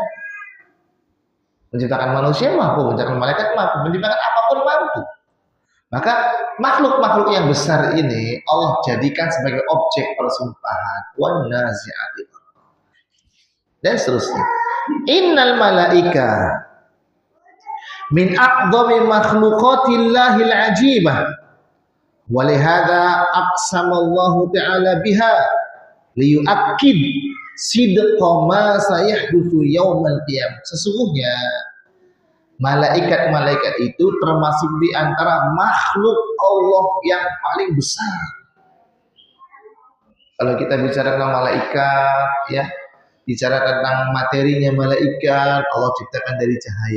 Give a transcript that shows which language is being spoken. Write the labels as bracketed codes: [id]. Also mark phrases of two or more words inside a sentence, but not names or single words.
[id] Menciptakan manusia mampu, menciptakan malaikat mampu, menciptakan apapun mampu. Maka makhluk-makhluk yang besar ini Allah jadikan sebagai objek persumpahan. [ar] والنازعات [id] dan seterusnya. [ar] إن الملائكة من أعظم مخلوقات الله العجيبة. ولهذا أقسم الله تعالى بها ليؤكد صدق ما سيحدث يوم القيامة. [id] Sesungguhnya malaikat-malaikat itu termasuk di antara makhluk Allah yang paling besar. Kalau kita bicara tentang malaikat, ya, bicara tentang materinya malaikat, Allah ciptakan dari cahaya.